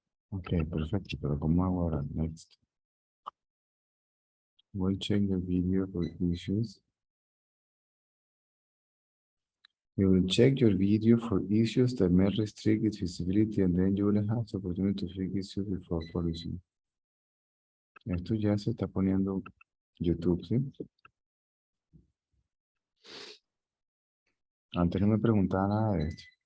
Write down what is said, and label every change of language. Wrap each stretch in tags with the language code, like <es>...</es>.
<es>Ok, perfecto, pero ¿cómo hago ahora?</es> <en>Next. We'll check the video for issues. You will check your video for issues that may restrict its visibility, and then you will have the opportunity to fix issues before publishing.</en> <es>Esto ya se está poniendo YouTube, ¿sí? Antes no me preguntaba nada de esto.</es>